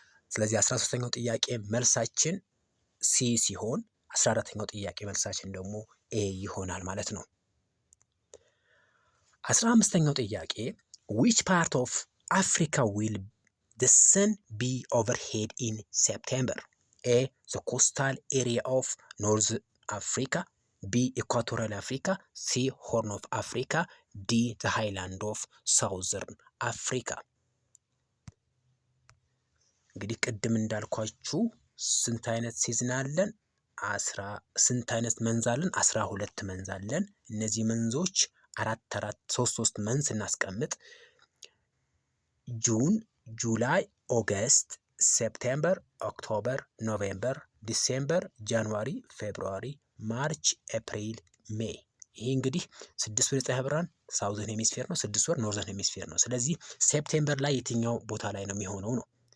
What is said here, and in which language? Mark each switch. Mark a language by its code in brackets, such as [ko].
[am] ስለዚህ 13ኛው ጥያቄ መልሳችን ሲ ሲሆን 14ኛው ጥያቄ መልሳችን ደግሞ ኤ ይሆናል ማለት ነው። 15ኛው ጥያቄ [en] which part of Africa will the sun be overhead in September? A. The coastal area of North Africa. B. Equatorial Africa. C. Horn of Africa. D. The highland of Southern Africa. [am] እንግዲህ ቅድም እንዳልኳችሁ ስንት አይነት ሲዝን አለን? ስንት አይነት መንዝ አለን? 12 መንዝ አለን። እነዚህ መንዞች ሶስት መንዝ እናስቀምጥ። ጁን፣ ጁላይ፣ ኦገስት፣ ሴፕቴምበር፣ ኦክቶበር፣ ኖቬምበር፣ ዲሴምበር፣ ጃንዋሪ፣ ፌብሩዋሪ፣ ማርች፣ ኤፕሪል፣ ሜይ። ይህ እንግዲህ 6 ወር ፀሐይ ብርሃን [en] ሳውዘርን ሄሚስፌር [am] ነው፣ 6 ወር [en] ኖርዘርን ሄሚስፌር [am] ነው። ስለዚህ ሴፕቴምበር ላይ የትኛው ቦታ ላይ ነው የሚሆነው ነው?